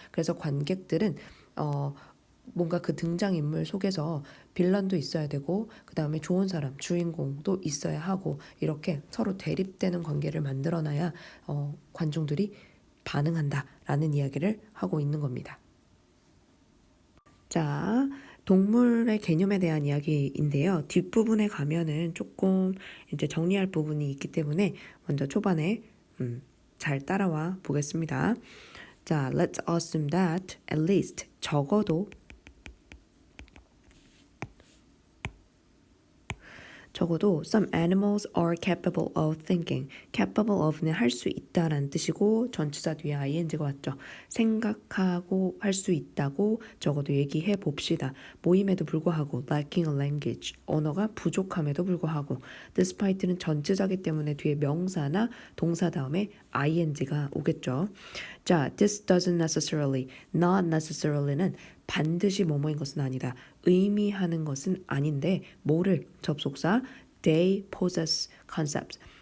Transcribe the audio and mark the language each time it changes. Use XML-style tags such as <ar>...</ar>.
<ko>그래서 관객들은 뭔가 그 등장인물 속에서 빌런도 있어야 되고 그 다음에 좋은 사람, 주인공도 있어야 하고 이렇게 서로 대립되는 관계를 만들어놔야 관중들이 반응한다라는 이야기를 하고 있는 겁니다. 자, 동물의 개념에 대한 이야기인데요. 뒷부분에 가면은 조금 이제 정리할 부분이 있기 때문에 먼저 초반에 잘 따라와 보겠습니다.</ko> <en>자, let's assume that at least</en> <ko>적어도</ko> <en>some animals are capable of thinking.</en> <ko>capable of는 할 수 있다라는 뜻이고 전치사 뒤에 ing가 왔죠. 생각하고 할 수 있다고 적어도 얘기해 봅시다. 모임에도 불구하고</ko> <en>lacking a language.</en> <ko>언어가 부족함에도 불구하고 despite는 전치사기 때문에 뒤에 명사나 동사 다음에 ing가 오겠죠. 자,</ko> <en>this doesn't necessarily, not necessarily</en> <ko>는 반드시 뭐뭐인 것은 아니다. 의미하는 것은 아닌데 뭐를 접속사</ko> <en>they possess concepts.</en>